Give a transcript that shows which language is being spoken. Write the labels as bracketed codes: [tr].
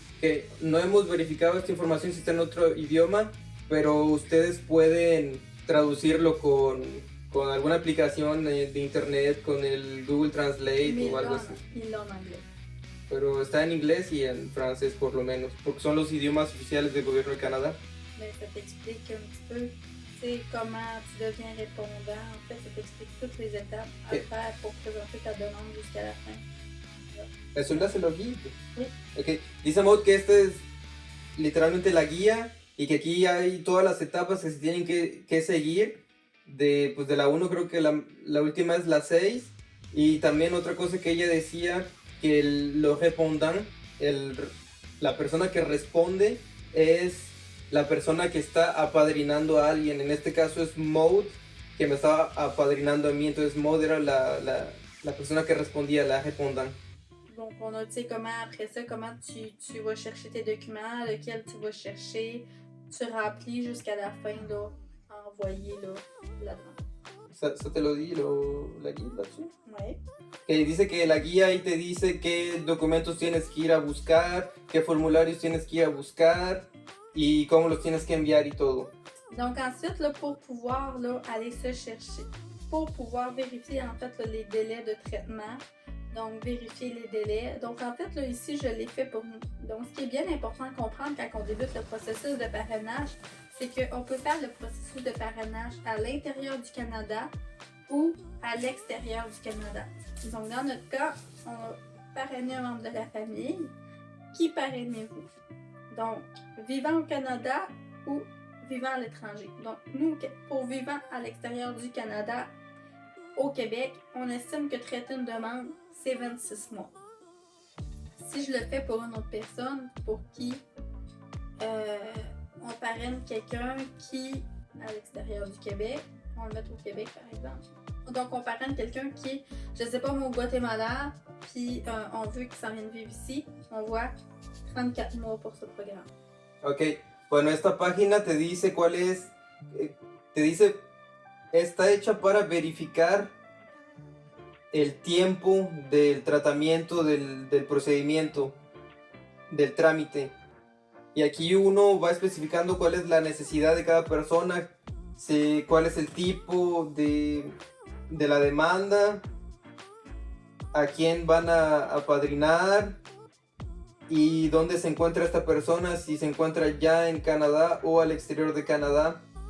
[es] Que no hemos verificado esta información si está en otro idioma, pero ustedes pueden traducirlo con alguna aplicación de internet, con el Google Translate o algo así. [fr] Il l'a en anglais. [es] Pero está en inglés y en francés por lo menos, porque son los idiomas oficiales del gobierno de Canadá. [fr] Mais ça t'explique un petit peu, tu sais, comment tu deviens répondant. En fait, ça t'explique toutes les étapes à faire pour présenter ta demande jusqu'à la fin. [es] ¿Eso le hace lo guía? Sí. [en] Okay. [es] Dice Maud que esta es literalmente la guía y que aquí hay todas las etapas que se tienen que seguir. De la 1 creo que la última es la 6. Y también otra cosa que ella decía, que los répondants el, la persona que responde es la persona que está apadrinando a alguien. En este caso es Maud, que me estaba apadrinando a mí. Entonces Maud era la persona que respondía, la répondant. [fr] Donc, on a, tu sais, comment après ça, comment tu vas chercher tes documents, lequel tu vas chercher, tu remplis jusqu'à la fin, là, envoyer, là, dedans. ¿Ça te lo di la guía là-dessus? Ouais. [es] Que dice que la guía ahí te dice qué documentos tienes que ir a buscar, qué formularios tienes que ir a buscar y cómo los tienes que enviar y todo. [fr] Donc ensuite, là, pour pouvoir là, aller se chercher, pour pouvoir vérifier en fait là, les délais de traitement, donc vérifier les délais. Donc en fait, là, ici, je l'ai fait pour nous. Donc ce qui est bien important à comprendre quand on débute le processus de parrainage, c'est qu'on peut faire le processus de parrainage à l'intérieur du Canada ou à l'extérieur du Canada. Donc dans notre cas, on a parrainé un membre de la famille. Qui parrainez-vous? Donc, vivant au Canada ou vivant à l'étranger. Donc, nous, pour vivant à l'extérieur du Canada, au Québec, on estime que traiter une demande, c'est 26 mois. Si je le fais pour une autre personne, pour qui on parraine quelqu'un qui, à l'extérieur du Québec, on va le mettre au Québec par exemple. Donc, on parraine quelqu'un qui, je sais pas, au Guatemala, puis on veut qu'il s'en vienne vivre ici, on voit 34 mois pour ce programme. [es] Ok, bueno, esta página te dice cuál es, te dice, está hecha para verificar el tiempo del tratamiento, del procedimiento, del trámite. Y aquí uno va especificando cuál es la necesidad de cada persona, cuál es el tipo de la demanda, a quién van a apadrinar y dónde se encuentra esta persona, si se encuentra ya en Canadá o al exterior de Canadá.